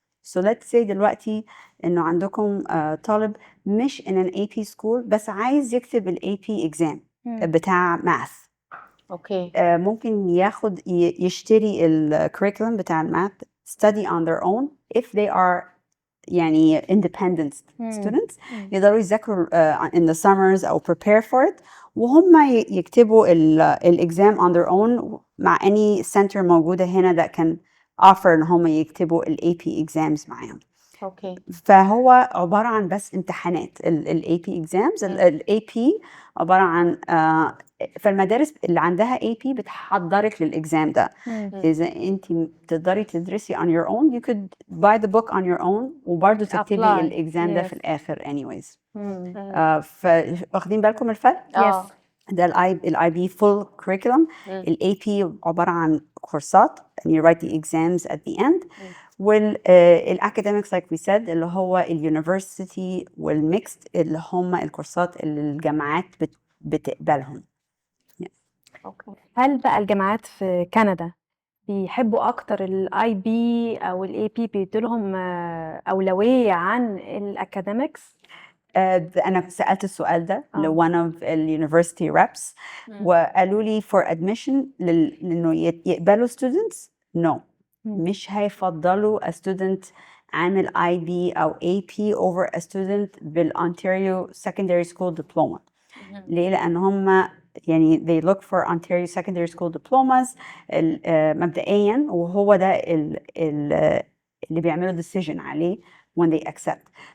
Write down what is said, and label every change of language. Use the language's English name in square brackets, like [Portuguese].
[English] So let's say [Arabic] دلوقتي إنه عندكم طالب مش [English] in an AP school [Arabic] بس عايز يكتب ال AP exam بتاع math. اوكي. ممكن يشتري ال [English] curriculum بتاع الماث study on their own if they are يعني independent students. [Arabic] يقدروا يذاكروا [English] in the summers أو prepare for it [Arabic] وهم يكتبوا ال [English] exam on their own مع any center [Arabic] موجودة هنا [English] that can offer [Arabic] إن هم يكتبوا ال [English] AP exams معاهم. [Arabic] اوكي. فهو عبارة عن بس امتحانات ال AP exams. ال AP عبارة عن فالمدارس اللي عندها AP بتحضرك للإكزام ده. إذا أنت تقدري تدرسي [English] on your own you could buy the book on your own [Arabic] وبرضه تكتبي الإكزام ده في الآخر [English] anyways. [Arabic] فواخدين بالكم الفرق؟ ده ال IB [English] full curriculum. [Arabic] ال AP عبارة عن [English] كورسات and you write the exams at the end. [Arabic] والacademics [English] like we said [Arabic] اللي هو اليونيفرسيتي والميكست اللي هم الكورسات اللي الجامعات بتقبلهم. هل بقى الجامعات في كندا بيحبوا اكتر الاي بي او الاي بي بيدوا لهم اولويه عن الاكاديميكس؟ أنا سألت السؤال ده ل one of الuniversity reps وقالوا لي [English] for admission [Arabic] لأنه يقبلوا students no. مش هيفضلوا [English] a student عامل IB أو AP over a student بالOntario Secondary School Diploma. ليه؟ لأن هم يعني they look for Ontario Secondary School Diplomas [Arabic] مبدئيا وهو ده اللي بيعملوا decision [English] عليه when they accept.